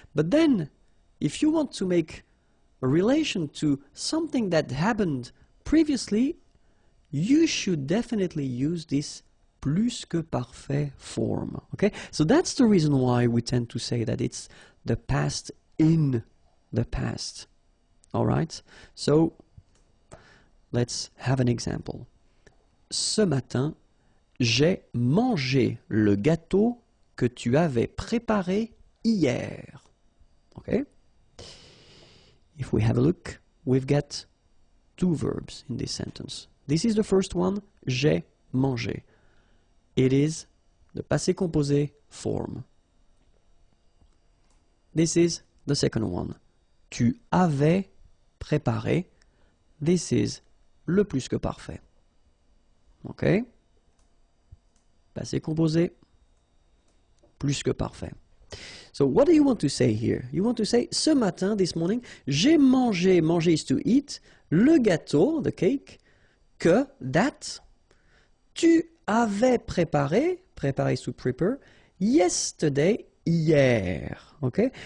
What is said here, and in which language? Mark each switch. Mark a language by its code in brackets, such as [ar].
[en] But then, if you want to make a relation to something that happened previously, you should definitely use this plus que parfait form, okay? So that's the reason why we tend to say that it's the past in the past, all right? So let's have an example. [fr] Ce matin, j'ai mangé le gâteau que tu avais préparé hier. [en] Okay? If we have a look, we've got two verbs in this sentence. This is the first one, [fr] j'ai mangé. [en] It is the passé composé form. This is the second one, [fr] tu avais préparé. [en] This is le plus que parfait. Okay? Passé composé, plus que parfait. So what do you want to say here? You want to say, [fr] ce matin, [en] this morning, [fr] j'ai mangé, [en] manger is to eat, [fr] le gâteau, [en] the cake, que, that, [fr] tu avais préparé, [en] préparé is to prepare, yesterday, [fr] hier. [en] Okay?